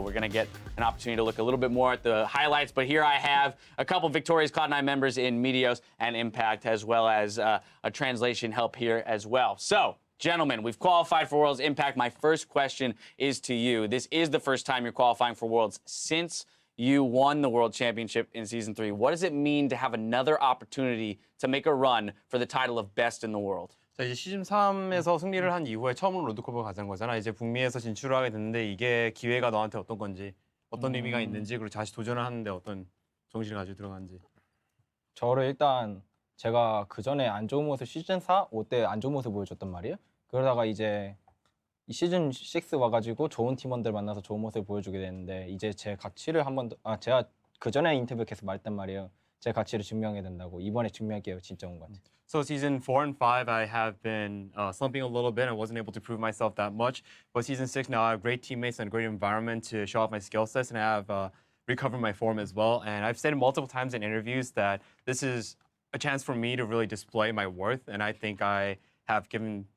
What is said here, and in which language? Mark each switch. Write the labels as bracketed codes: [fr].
[en] We're going to get an opportunity to look a little bit more at the highlights, but here I have a couple victorious Cloud9 members in Meteos and Impact, as well as a translation help here as well. So, gentlemen, we've qualified for Worlds. Impact, my first question is to you. This is the first time you're qualifying for Worlds since you won the World Championship in Season 3. What does it mean to have another opportunity to make a run for the title of Best in the World? [ko] 자, 이제 시즌 3에서 승리를 한 이후에 처음으로 롤드컵을 가진 거잖아. 이제 북미에서 진출을 하게 됐는데 이게 기회가 너한테 어떤 건지, 어떤 의미가 있는지, 그리고 다시 도전을 하는데 어떤 정신을 가지고 들어간지. 저를 일단 제가 그 전에 안 좋은 모습 시즌 4, 5 때 안 좋은 모습 보여줬단 말이에요. 그러다가 이제 이 시즌 6 와가지고 좋은 팀원들 만나서 좋은 모습을 보여주게 됐는데 이제 제 가치를 한 번 더, 제가 그 전에 인터뷰 계속 말했단 말이에요. 제 가치를 증명해야 된다고. 이번에 증명할게요. 진짜 온 것 같아요. [en] So season 4 and 5, I have been slumping a little bit. I wasn't able to prove myself that much. But season 6 now, I have great teammates and a great environment to show off my skill sets, and I have recovered my form as well. And I've said multiple times in interviews that this is a chance for me to really display my worth, and I think I have given